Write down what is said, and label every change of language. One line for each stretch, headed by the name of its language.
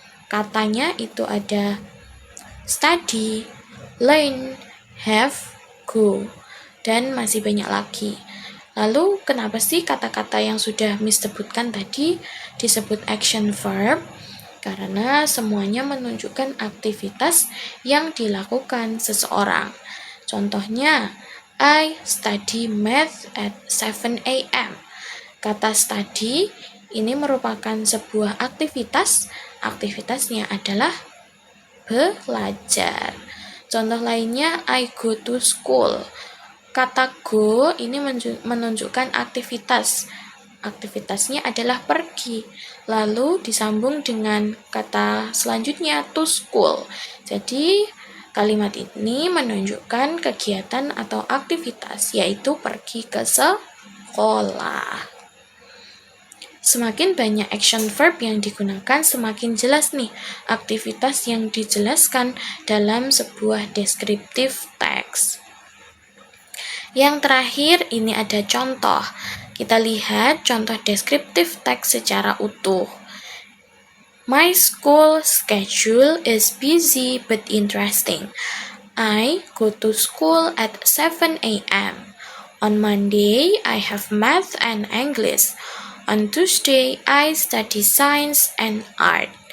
Indonesian: Katanya itu ada study, learn, have, go, dan masih banyak lagi. Lalu kenapa sih kata-kata yang sudah Miss sebutkan tadi disebut action verb? Karena semuanya menunjukkan aktivitas yang dilakukan seseorang. Contohnya,
English: I study math at 7 a.m.
Indonesian: Kata study ini merupakan sebuah aktivitas. Aktivitasnya adalah belajar. Contoh lainnya,
English: I go to school.
Indonesian: Kata go ini menunjukkan aktivitas. Aktivitasnya adalah pergi. Lalu disambung dengan kata selanjutnya,
English: to school.
Indonesian: Jadi, kalimat ini menunjukkan kegiatan atau aktivitas, yaitu pergi ke sekolah. Semakin banyak action verb yang digunakan, semakin jelas nih aktivitas yang dijelaskan dalam sebuah descriptive text. Yang terakhir, ini ada contoh. Kita lihat contoh descriptive text secara utuh.
English: My school schedule is busy but interesting. I go to school at 7 a.m. On Monday, I have math and English. On Tuesday, I study science and art.